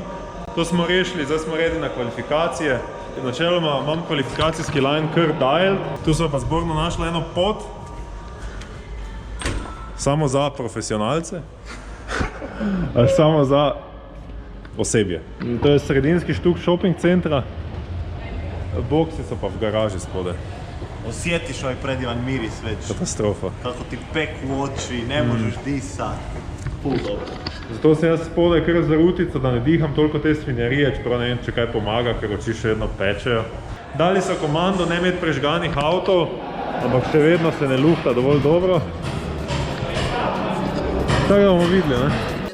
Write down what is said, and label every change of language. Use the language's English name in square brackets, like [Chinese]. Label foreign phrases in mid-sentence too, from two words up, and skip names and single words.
[Slovenian] To smo rešili, zdaj smo redi na kvalifikacije. Načeloma imam kvalifikacijski line kar dialed, tu so pa zborno našla eno pot, samo za profesionalce, ali samo za osebje. To je sredinski štuk shopping centra, boksi so pa v garaži spode. [Croatian] Osjetiš ovaj predivan miris već. Katastrofa. Kako ti peku oči, ne možeš disat. [Slovenian] Ful dobro. Zato sem jaz spodaj kar za rutico, da ne diham toliko te svinjarije, čeprav ne vem, če kaj pomaga, ker oči še vedno pečejo. Dali so komando ne imeti prežganih avtov, ampak še vedno se ne lufta dovolj dobro. Tako da bomo videli, ne?